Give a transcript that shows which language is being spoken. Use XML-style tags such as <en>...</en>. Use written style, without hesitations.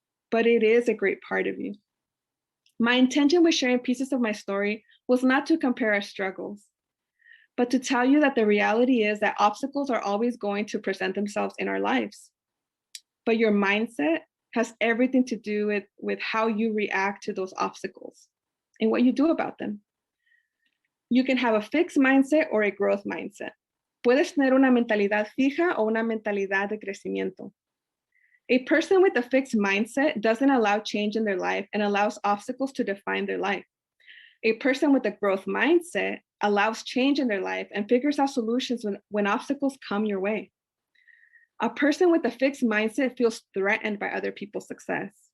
<en>But it is a great part of you. My intention with sharing pieces of my story was not to compare our struggles, but to tell you that the reality is that obstacles are always going to present themselves in our lives. But your mindset has everything to do with how you react to those obstacles and what you do about them. You can have a fixed mindset or a growth mindset.</en> <es>Puedes tener una mentalidad fija o una mentalidad de crecimiento.</es> <en>A person with a fixed mindset doesn't allow change in their life and allows obstacles to define their life. A person with a growth mindset allows change in their life and figures out solutions when obstacles come your way. A person with a fixed mindset feels threatened by other people's success.</en>